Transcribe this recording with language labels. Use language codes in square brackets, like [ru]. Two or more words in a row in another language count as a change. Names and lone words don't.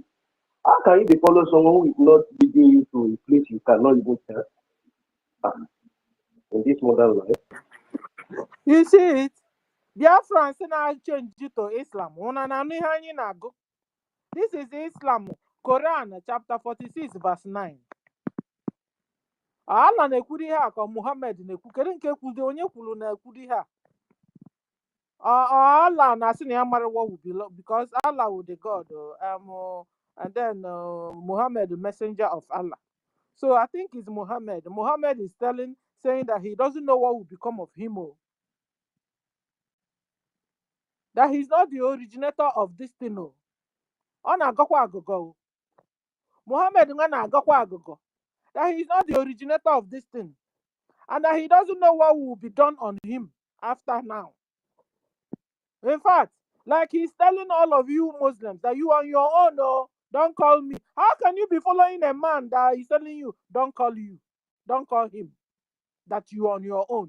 [en] How can you be following someone who is not leading you to a place you cannot even tell in this modern life? You see it? Biafrans now change it to Islam. This is Islam. Quran chapter 46 verse 9. [ig] Allah na-ekwuru ihe a ka Muhammad na-ekwu. Kedu nke kwudo onye kwuru na-ekwuru ihe a? [en] Allah [ig] na-asị na ya mara [en] what will be because Allah was the God and then Muhammad the messenger of Allah. So I think it's Muhammad. Muhammad is saying that he doesn't know what will become of him. That he's not the originator of this thing. [ig] Ọ na-agakwa agụgọ. Muhammad na-agakwa agụgọ. [en] That he's not the originator of this thing. And that he doesn't know what will be done on him after now. In fact, like he's telling all of you Muslims that you on your own, don't call me. How can you be following a man that is telling you, don't call him, that you on your own?